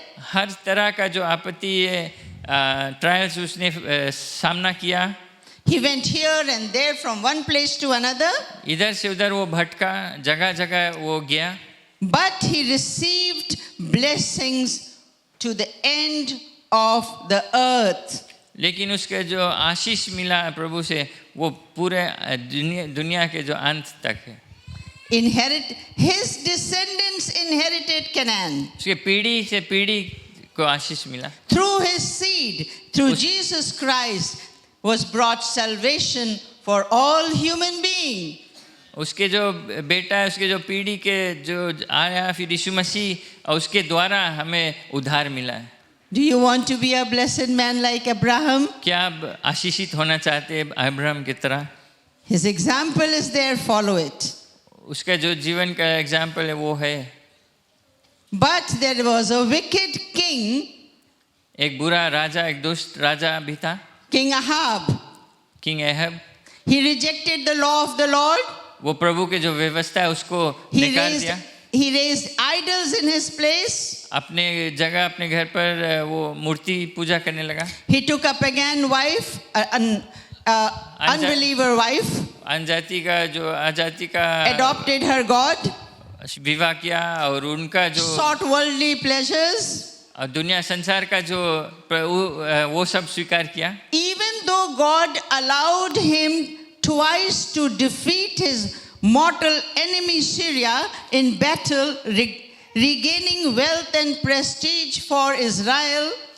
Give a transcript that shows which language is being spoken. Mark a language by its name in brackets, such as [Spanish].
[Hindi] हर तरह का जो आपत्ति है, ट्रायल्स उसने सामना किया। [English] he went here and there from one place to another, [Hindi] इधर से उधर वो भटका, जगह जगह वो गया, [English] but he received blessings to the end of the earth. [Hindi] लेकिन उसके जो आशीष मिला प्रभु से वो पूरे दुनिया के जो अंत तक है। [English] His descendants inherited Canaan. [Hindi] उसके पीढ़ी से पीढ़ी को आशीष मिला। [English] Through his seed, through Jesus Christ, was brought salvation for all human beings. [Hindi] उसके जो बेटा है, उसके जो पीढ़ी के जो आया, फिर यीशु मसीह और उसके द्वारा हमें उद्धार मिला है। [English] Do you want to be a blessed man like Abraham? [Hindi] क्या आप आशीषित होना चाहते हैं अब्राहम की तरह? [English] His example is there, follow it. [Hindi] उसका जो जीवन का एग्जाम्पल है वो है। [English] But there was a wicked king, [Hindi] एक बुरा राजा, एक दुष्ट राजा भी था, [English] King Ahab. King Ahab. He rejected the law of the Lord. [Hindi] वो प्रभु के जो व्यवस्था है उसको निकाल दिया। [English] He raised idols in his place. [Hindi] अपने जगह, अपने घर पर वो मूर्ति पूजा करने लगा। [English] He took a pagan wife, an unbeliever wife, [Hindi] अनजाति का जो अजाति का [English] adopted her God, [Hindi] विवाह किया और उनका जो [English] sought worldly pleasures. [Hindi] और दुनिया संसार का जो वो सब स्वीकार किया। [English] Even though God allowed him twice to defeat his mortal enemy Syria in battle, regaining wealth and prestige for Israel,